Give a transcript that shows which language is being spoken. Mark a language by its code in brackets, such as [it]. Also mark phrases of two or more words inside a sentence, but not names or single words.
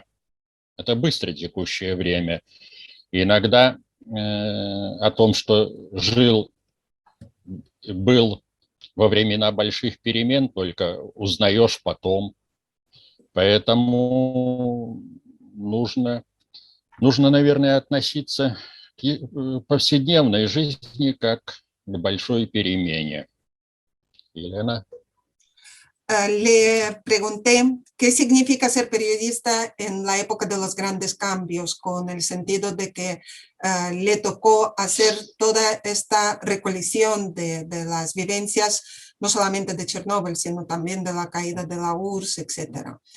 [ru] Это быстро текущее время. Иногда о том, что был во времена больших перемен, только узнаешь потом. Поэтому нужно Нужно, наверное, относиться к повседневной жизни как к большой перемене. Елена? [es] Le pregunté qué significa ser periodista en la época de los grandes cambios, con el sentido de que le tocó hacer toda esta recolección de las vivencias, no solamente de Chernóbil, sino también de la caída de la URSS, etc.